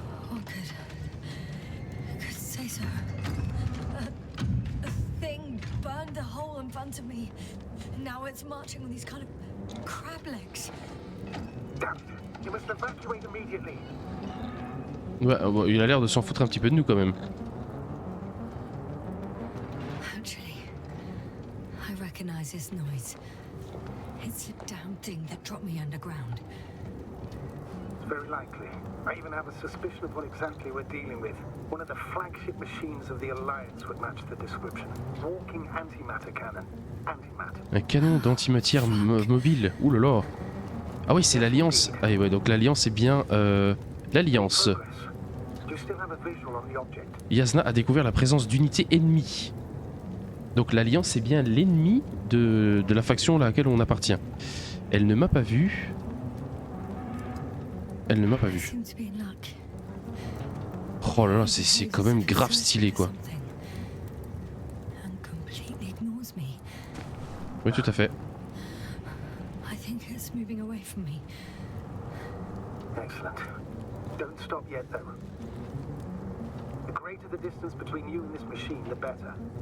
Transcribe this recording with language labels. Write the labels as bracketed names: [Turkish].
[English] What could say so? A thing burned a hole in front of me. Now it's marching on these kind of crab legs. Damn it. You must evacuate immediately. [French] Ouais, bon, il a l'air de s'en foutre un petit peu de nous quand même. [English] Actually, I recognize this noise. It's the damn thing that dropped me underground. It's very likely. I even have a suspicion of what exactly we're dealing with. One of the flagship machines of the Alliance would match the description. Walking antimatter cannon. Antimatter. [French] Un canon d'antimatière mobile. Ouh là là. Ah oui, c'est l'Alliance. Ah oui, ouais, donc l'Alliance est bien l'Alliance. [English] Progress. Do you still have a visual on the object? [French] Yasna a découvert la présence d'unités ennemies. Donc l'Alliance est bien l'ennemi de la faction à laquelle on appartient. Elle ne m'a pas vu. Elle ne m'a pas [English] I [French] vu. [English] seem to be in luck. [French] Oh là là, c'est quand même grave stylé quoi. [English] And completely ignores me. [French] Oui, tout à fait. [English] I think it's moving away from me. Excellent. Don't stop yet, though. The greater the distance between you and this machine, the better.